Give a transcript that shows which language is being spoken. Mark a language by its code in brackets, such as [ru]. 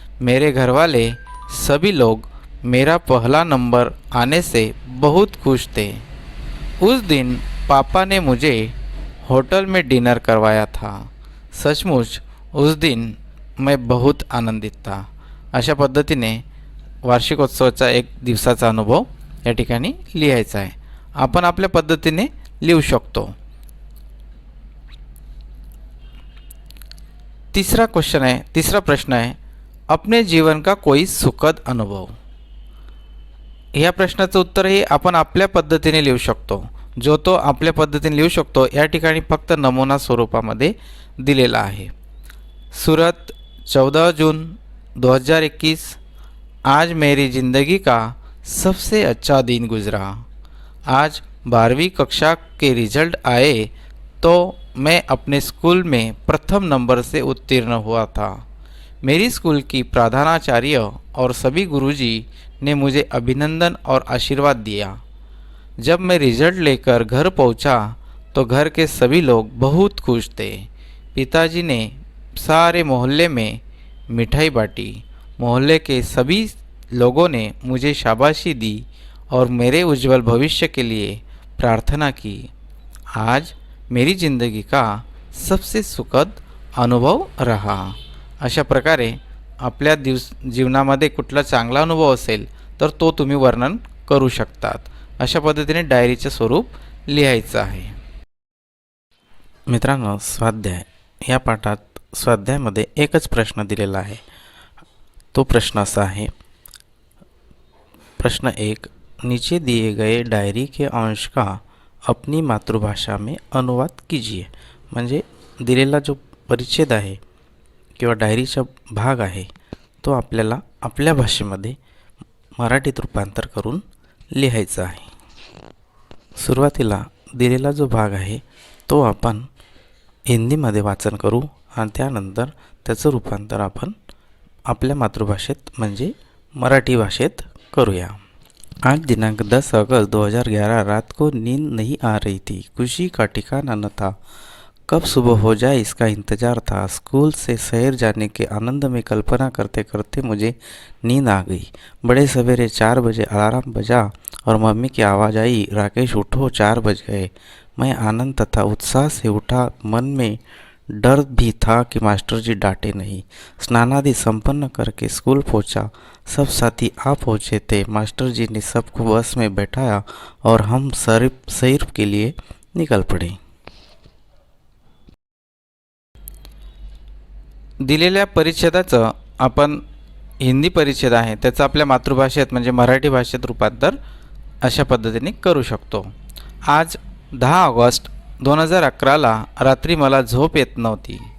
[hi] मेरे घर वाले सभी लोग मेरा पहला नंबर आने से बहुत खुश थे. उस दिन पापा ने मुझे होटल में डिनर करवाया था. सचमुच उस दिन मैं बहुत आनंदित था. [mr] अशा पद्धतीने वार्षिकोत्सवाचा एक दिवसाचा अनुभव या ठिकाणी लिहायचा आहे. आपण आपल्या पद्धतीने लिहू शकतो. तिसरा प्रश्न आहे, [hi] अपने जीवन का कोई सुखद अनुभव. [mr] या प्रश्नाचं उत्तर हे आपण आपल्या पद्धतीने लिहू शकतो. जो तो आपल्या पद्धतीने लिहू शकतो या ठिकाणी फक्त नमुना स्वरूपामध्ये दिलेला आहे. [hi] सूरत 14 जून 2021. आज मेरी ज़िंदगी का सबसे अच्छा दिन गुज़रा. आज 12वीं कक्षा के रिजल्ट आए तो मैं अपने स्कूल में प्रथम नंबर से उत्तीर्ण हुआ था. मेरी स्कूल की प्रधानाचार्य और सभी गुरुजी ने मुझे अभिनंदन और आशीर्वाद दिया. जब मैं रिजल्ट लेकर घर पहुंचा तो घर के सभी लोग बहुत खुश थे. पिताजी ने सारे मोहल्ले में मिठाई बांटी. मोहल्ले के सभी लोगों ने मुझे शाबाशी दी और मेरे उज्जवल भविष्य के लिए प्रार्थना की. आज मेरी ज़िंदगी का सबसे सुखद अनुभव रहा. [mr] अशा प्रकारे आपल्या जीवनामध्ये कुठला चांगला अनुभव असेल तर तो तुम्ही वर्णन करू शकतात. अशा पद्धतीने डायरीचे स्वरूप लिहायचं आहे. मित्रांनो, स्वाध्याय या पाठात स्वाध्यायामध्ये एकच प्रश्न दिलेला आहे. तो प्रश्न असा आहे. [hi] प्रश्न 1, नीचे दिए गए डायरी के अंश का अपनी मातृभाषा में अनुवाद कीजिए. [mr] म्हणजे दिलेला जो परिच्छेद आहे किंवा डायरीचा भाग आहे तो आपल्याला आपल्या भाषेमध्ये मराठीत रूपांतर करून लिहायचा आहे. सुरुवातीला दिलेला जो भाग आहे तो आपण हिंदीमध्ये वाचन करू आणि त्यानंतर त्याचं रूपांतर आपण आपल्या मातृभाषेत म्हणजे मराठी भाषेत करूया. [hi] आज दिनांक 10 अगस्त 2011 रात को नींद नहीं आ रही थी. खुशी का ठिकाना न था. कब सुबह हो जाए इसका इंतज़ार था. स्कूल से शहर जाने के आनंद में कल्पना करते करते मुझे नींद आ गई. बड़े सवेरे 4 बजे अलार्म बजा और मम्मी की आवाज़ आई, राकेश उठो, 4 बज गए. मैं आनंद तथा उत्साह से उठा. मन में डर भी था कि मास्टर जी डांटे नहीं. स्नानादि संपन्न करके स्कूल पहुंचा. सब साथी आ पहुँचे थे. मास्टर जी ने सबको बस में बैठाया और हम सैर के लिए निकल पड़े. [mr] दिलेल्या परिच्छेदाचं आपण हिंदी परिच्छेद आहे त्याचं आपल्या मातृभाषेत म्हणजे मराठी भाषेत रूपांतर अशा पद्धतीने करू शकतो. आज 10 ऑगस्ट 2011ला रात्री मला झोप येत नव्हती.